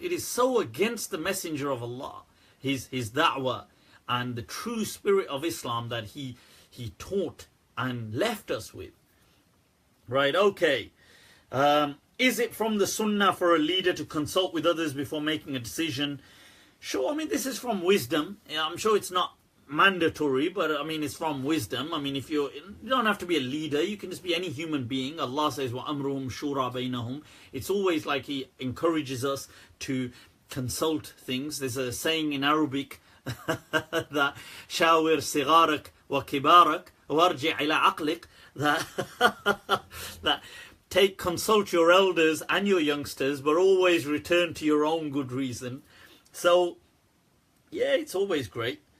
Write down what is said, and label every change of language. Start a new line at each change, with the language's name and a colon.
English: It is so against the messenger of Allah, his da'wah, and the true spirit of Islam that he taught and left us with. Right, okay. Is it from the sunnah for a leader to consult with others before making a decision? Sure, I mean, this is from wisdom. I'm sure it's not mandatory, but I mean, it's from wisdom. I mean, if you don't have to be a leader, you can just be any human being. Allah says,
Arabic: وَأَمْرُهُمْ شُورَى بَيْنَهُمْ.
English: It's always like He encourages us to consult things. There's a saying in Arabic that
Arabic: شَاوِرْ صِغَارَكْ وَكِبَارَكْ وَارْجِعْ إِلَىٰ عَقْلِكْ,
English: that consult your elders and your youngsters, but always return to your own good reason. So, yeah, it's always great